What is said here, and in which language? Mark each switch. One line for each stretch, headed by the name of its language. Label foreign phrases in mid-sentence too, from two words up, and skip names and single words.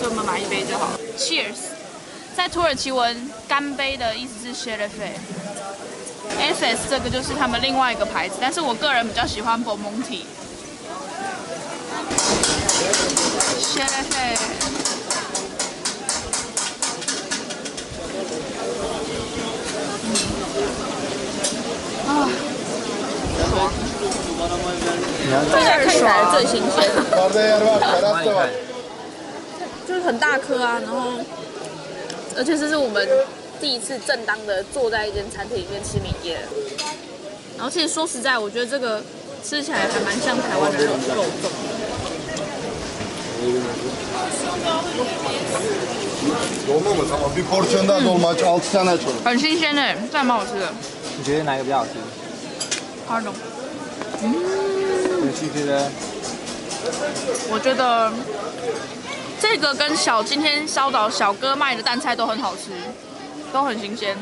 Chinese: 所以我们买一杯就好了。Cheers！ 在土耳其文，干杯的意思是 Şerefe。Efes 这个就是他们另外一个牌子，但是我个人比较喜欢 Bomonti。Şerefe。啊，爽！这家看起来最新鲜，
Turkish: Yukarıda yer var, terasta var.
Chinese: 就是很大颗啊，然后而且这是我们第一次正当的坐在一间餐厅里面吃米叶。然后其实说实在，我觉得这个吃起来还蛮像台湾的那种肉粽。
Turkish: Dolma mı? Tamam. Bir porsiyon daha dolma aç. 6 tane açalım.
Chinese: 很新鲜呢，这还蛮好吃的。你觉得哪个比较好吃？ Pardon，我其实觉得我觉得这个跟今天烧岛小哥卖的蛋菜都很好吃，都很新鲜。